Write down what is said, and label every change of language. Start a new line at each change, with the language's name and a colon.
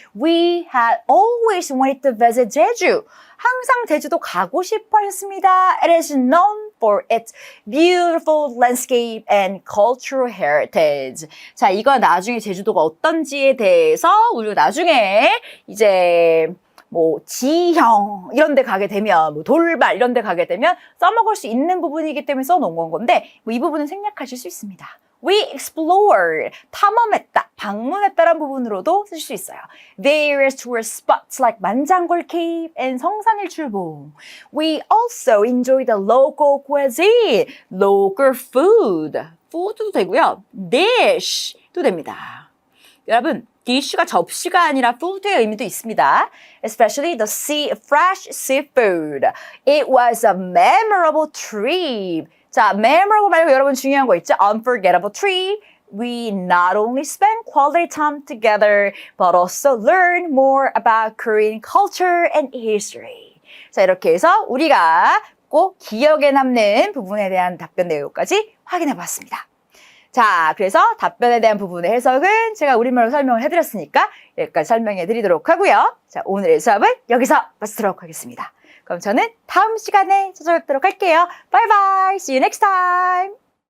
English: We had always wanted to visit Jeju.
Korean: 항상 제주도 가고 싶어 하셨습니다.
English: It is known for its beautiful landscape and cultural heritage.
Korean: 자, 이거 나중에 제주도가 어떤지에 대해서 우리가 나중에 이제 뭐 지형 이런 데 가게 되면 뭐 돌발 이런 데 가게 되면 써먹을 수 있는 부분이기 때문에 써놓은 건데 뭐 이 부분은 생략하실 수 있습니다. We explored, 탐험했다, 방문했다라는 부분으로도 쓸 수 있어요.
English: Various tourist spots like 만장굴 Cave and 성산일출봉. We also enjoyed the local cuisine, local food.
Korean: food도 되고요. dish도 됩니다. 여러분, dish가 접시가 아니라 food의 의미도 있습니다.
English: Especially the fresh seafood. It was a memorable trip.
Korean: 자, memorable 말고 여러분 중요한 거 있죠?
English: Unforgettable trip. We not only spent quality time together, but also learned more about Korean culture and history.
Korean: 자, 이렇게 해서 우리가 꼭 기억에 남는 부분에 대한 답변 내용까지 확인해 봤습니다. 자, 그래서 답변에 대한 부분의 해석은 제가 우리말로 설명을 해드렸으니까 여기까지 설명해 드리도록 하고요. 자, 오늘의 수업은 여기서 마치도록 하겠습니다. 그럼 저는 다음 시간에 찾아뵙도록 할게요. Bye bye. See you next time.